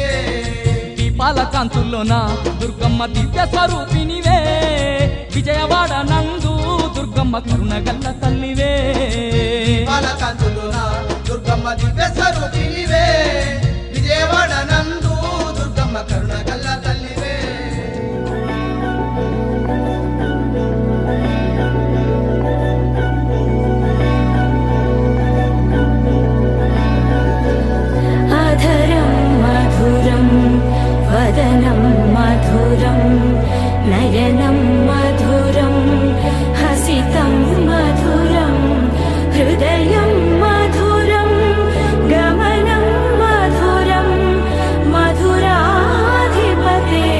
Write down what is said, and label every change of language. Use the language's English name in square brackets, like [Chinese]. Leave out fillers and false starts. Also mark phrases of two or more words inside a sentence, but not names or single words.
[Telugu] దీపాల కాంతుల్లోన దుర్గమ్మ దివ్య స్వరూపినివే విజయవాడ నందు దుర్గమ్మ కరుణగల్ల తల్లివే పాలకాంతుల్లోన దుర్గమ్మ దివ్య స్వరూపినివే విజయవాడ నందు దుర్గమ్మ కరుణగల్ల తల్లివే [Sanskrit] अधरं मधुरं वदनं मधुरं नयनं मधुरं हसितं मधुरं हृदयं मधुरं गमनं मधुरं मधुराधिपते